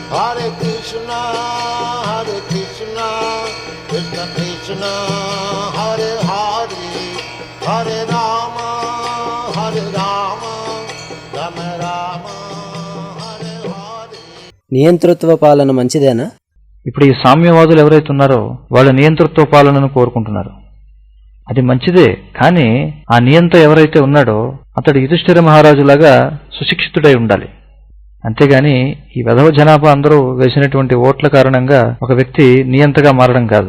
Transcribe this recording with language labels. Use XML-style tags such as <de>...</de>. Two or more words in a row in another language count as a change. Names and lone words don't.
<te>Hare Krishna, Krishna Krishna, Hare Hare, Hare Rama, Rama Rama, Hare Hare. నియంతృత్వ పాలన మంచిదేనా? ఇప్పుడు ఈ సామ్యవాదులు ఎవరైతే ఉన్నారో వాళ్ళు నియంతృత్వ పాలనను కోరుకుంటున్నారు. అది మంచిదే, కానీ ఆ నియంత ఎవరైతే ఉన్నాడో అతడు యుధిష్ఠిర మహారాజులాగా సుశిక్షితుడై ఉండాలి. అంతేగాని ఈ వెధవ జనాభా అందరూ వేసినటువంటి ఓట్ల కారణంగా ఒక వ్యక్తి నియంతగా మారడం కాదు.</te>